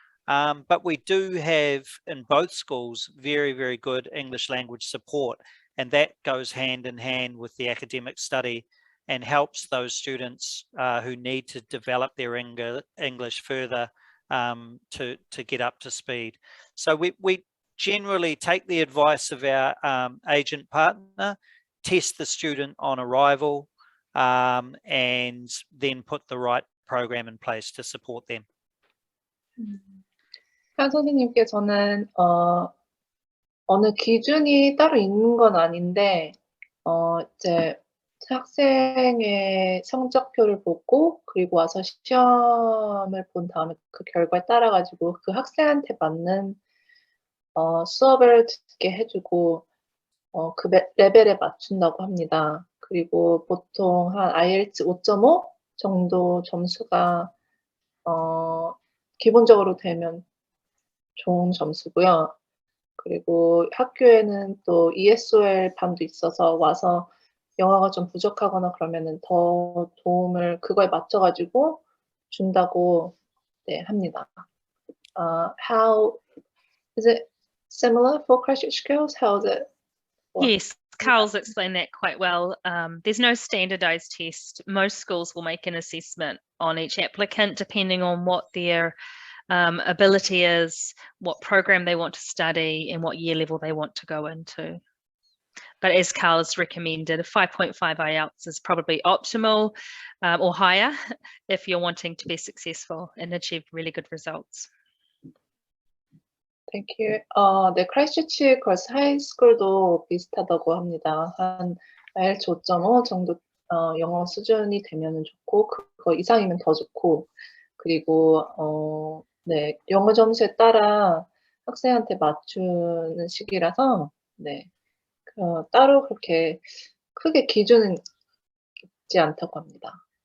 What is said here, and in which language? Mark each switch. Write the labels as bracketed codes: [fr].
[en] But we do have in both schools very, very good English language support, and that goes hand in hand with the academic study and helps those students who need to develop their English further to get up to speed. So we generally take the advice of our agent partner, test the student on arrival, and then put the right program in place to support them. [ko] 한 선생님께서는 어느 기준이 따로 있는 건 아닌데 이제 학생의 성적표를 보고 그리고 와서 시험을 본 다음에 그 결과에 따라 가지고 그 학생한테 맞는 수업을 듣게 해주고 그 레벨에 맞춘다고 합니다. 그리고 보통 한 IELTS 5.5 정도 점수가 기본적으로 되면 좋은 점수고요. 그리고 학교에는 또 ESOL 반도 있어서 와서 영어가 좀 부족하거나 그러면은 더 도움을 그거에 맞춰 가지고 준다고 네, 합니다. [en] How is it similar for Christchurch Girls? How is it? Yes, Carl's explained that quite well. There's no standardized test. Most schools will make an assessment on each applicant depending on what their ability is, what program they want to study, and what year level they want to go into. But as Carl's recommended, a 5.5 IELTS is probably optimal or higher if you're wanting to be successful and achieve really good results. Thank you. [ko] 네, 크라이스처치 걸스 하이스쿨도 비슷하다고 합니다. 한 IELTS 5.5 정도 영어 수준이 되면 좋고 그거 이상이면 더 좋고 그리고 네, 영어 점수에 따라 학생한테 맞추는 식이라서 네, 따로 그렇게 크게 기준은 있지 않다고 합니다.